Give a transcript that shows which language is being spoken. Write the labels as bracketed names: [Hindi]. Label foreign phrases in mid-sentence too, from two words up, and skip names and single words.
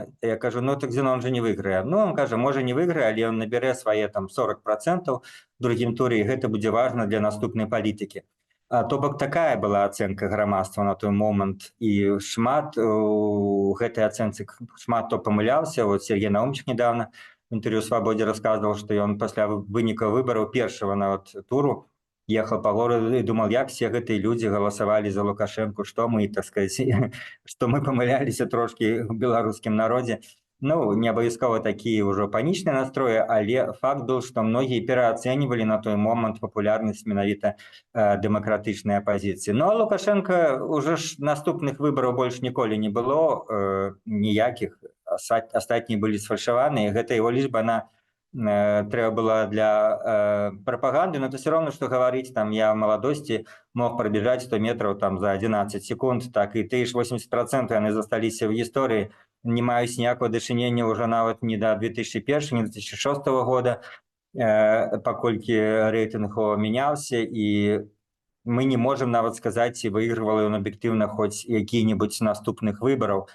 [Belarusian] Я кажу: так Зянон же не выйграе. Он кажа: можа, не выйграе, але ён набярэ свае там 40% в другім туры, і гэта будзе важна для наступнай палітыкі. То бок такая была ацэнка грамадства на той момант, і шмат у гэтай ацэнцы шмат хто памыляўся. [Russian] Вот Сергей Наумчык недавно в [Belarusian] інтэрв'ю «Свабодзе» расказваў, што ён пасля выніка выбараў першага нават туру [Russian] ехал по городу [Belarusian] і думал, як все гэтыя людзі галасавалі за Лукашэнку, што мы, [Russian] так сказать, [Belarusian] што мы памыляліся трошкі ў беларускім народзе. Не абавязкова такія ўжо панічныя настроі, але факт быў, што многія пераацэньвалі на той момант папулярнасць менавіта дэмакратычнай апазіцыі. А Лукашенко ўжо ж наступных выбараў больш ніколі не было ніякіх, астатнія былі сфальшаваныя, гэта яго лічба, она трэба была для прапаганды, [Russian] но то все равно, [Belarusian] што гаварыць, там я в маладосці [Russian] мог пробежать 100 метров [Belarusian] там за 11 секунд, так і тыя ж 80% яны засталіся ў гісторыі, не маюць ніякого дачынення ўжо нават ні да 2001, ні 2006 года, паколькі рэйтынг мяняўся, і мы не можем нават сказаць, ці выйгрывала ён аб'ектыўна хоць які-небудзь наступных выбараў.